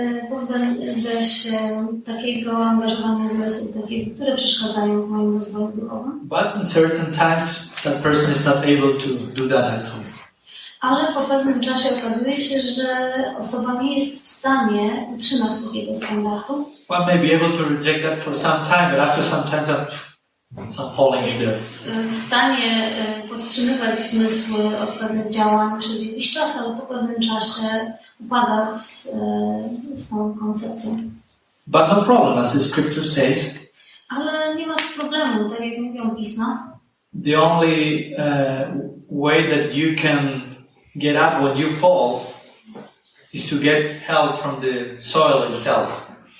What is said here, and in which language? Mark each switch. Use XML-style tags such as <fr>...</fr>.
<pl>Pozbędę się takiego angażowania zmysłu, takiego, które przeszkadzają w moim rozwoju duchowym.</pl> <en>But in certain times that person is not able to do that at all.</en> <pl>Ale po pewnym czasie okazuje się, że osoba nie jest w stanie utrzymać takiego standardu.</pl> <en>One may be able to reject that for some time, but after some time some falling is there.</en> <pl>W stanie powstrzymywać zmysły od pewnych działań przez jakiś czas, ale po pewnym czasie upada z tą koncepcją.</pl> <en>But no problem, as the scripture says.</en> <pl>Ale nie ma problemu, tak jak mówią pisma.</pl> <en>The only way that you can get up when you fall is to get help from the soil itself.</en>